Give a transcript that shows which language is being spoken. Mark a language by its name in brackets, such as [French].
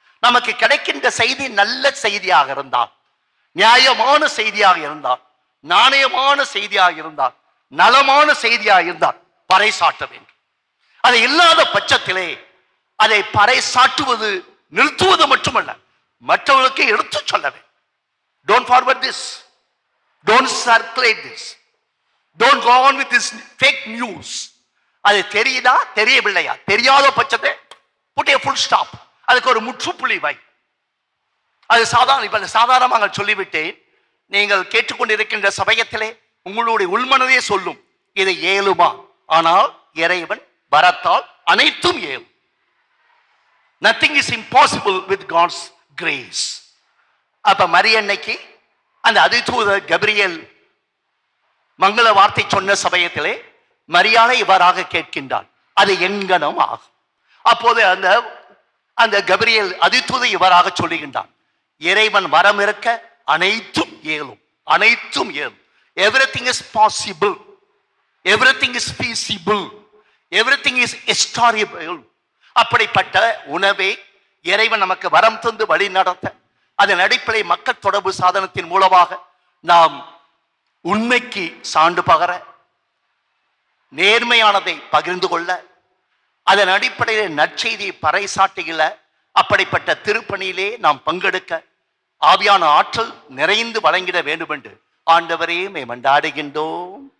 [Tamil] நமக்கு கிடைக்கின்ற செய்தி நல்ல செய்தியாக இருந்தால், நியாயமான செய்தியாக இருந்தால், நாணயமான செய்தியாக இருந்தால், நலமான செய்தியாக இருந்தால் பறைசாற்ற வேண்டும். அது இல்லாத பட்சத்திலே அதை பறைசாற்றுவது நிறுத்துவது மட்டுமல்ல, மற்றவர்களுக்கு எடுத்து சொல்ல வேண்டும். [English] Don't forward this, don't circulate this, don't go on with this fake news. [Tamil] அது தெரியுதா தெரியவில்லையா, தெரியாத பட்சத்தை [English] put a full stop, [Tamil] அதுக்கு ஒரு முற்றுப்புள்ளி வை. அது சாதாரணமாக சொல்லிவிட்டேன். நீங்கள் கேட்டுக்கொண்டிருக்கின்ற சமயத்திலே உங்களுடைய உள்மனதே சொல்லும், இதை ஏழுமா? ஆனால் இறைவன் வரத்தால் அனைத்தும் ஏழும். [English] Nothing is impossible with God's grace. [Tamil] அப்ப மரியன்னைக்கு அந்த அதிதூதர் கபிரியேல் மங்கள வார்த்தை சொன்ன சமயத்திலே மரியாதை இவ்வாறாக கேட்கின்றார், அது எங்கனம் ஆகும். அப்போது அந்த கபிரியேல் அதிதூதர் இவ்வாறாக சொல்லுகின்றார், இறைவன் வரம் இருக்க அனைத்தும் ஏழும், அனைத்தும் ஏழும். [English] Everything is possible, everything is feasible, everything is historical. [Tamil] அப்படிப்பட்ட உணவை இறைவன் நமக்கு வரம் தந்து வழி நடத்த, அதன் அடிப்படை மக்கள் தொடர்பு சாதனத்தின் மூலமாக நாம் உண்மைக்கு சான்று பகர, நேர்மையானதை பகிர்ந்து கொள்ள, அதன் அடிப்படையில் நற்செய்தியை பறைசாட்டுகிற அப்படிப்பட்ட திருப்பணியிலே நாம் பங்கெடுக்க ஆவியான ஆற்றல் நிறைந்து வழங்கிட வேண்டும் என்று ஆண்டவரே மன்றாடுகின்றோம்.